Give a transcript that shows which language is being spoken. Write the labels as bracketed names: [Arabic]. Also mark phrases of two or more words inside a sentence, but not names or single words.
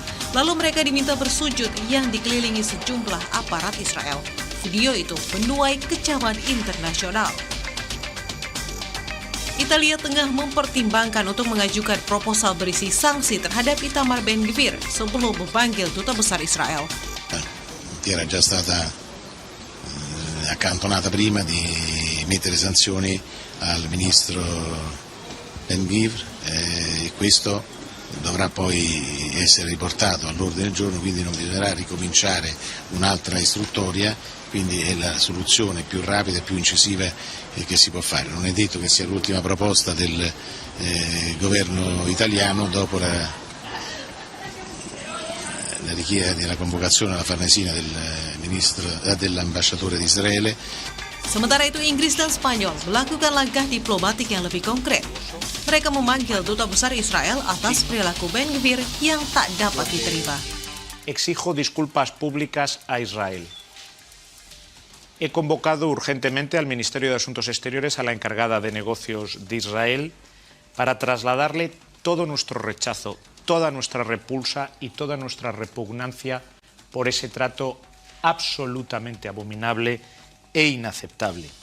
[Indonesian] Lalu mereka diminta bersujud yang dikelilingi sejumlah aparat Israel. Video itu menuai kecaman internasional. Italia tengah mempertimbangkan untuk mengajukan proposal berisi sanksi terhadap Itamar Ben-Gvir sebelum memanggil duta besar Israel. [Italian] Era già stata accantonata prima di mettere sanzioni al ministro Ben-Gvir e questo dovrà poi essere riportato all'ordine del giorno, quindi non bisognerà ricominciare un'altra istruttoria, quindi è la soluzione più rapida e più incisiva che si può fare. Non è detto che sia l'ultima proposta del governo italiano dopo la richiesta della convocazione alla Farnesina dell'ambasciatore di Israele. [Indonesian] Sementara itu Inggris dan Spanyol melakukan langkah diplomatik yang lebih konkret. Mereka memanggil duta besar Israel atas perilaku Ben-Gvir yang tak dapat diterima. [Spanish] Exijo disculpas públicas a Israel. He convocado urgentemente al Ministerio de Asuntos Exteriores a la encargada de negocios de Israel para trasladarle todo nuestro rechazo, toda nuestra repulsa y toda nuestra repugnancia por ese trato absolutamente abominable e inaceptable.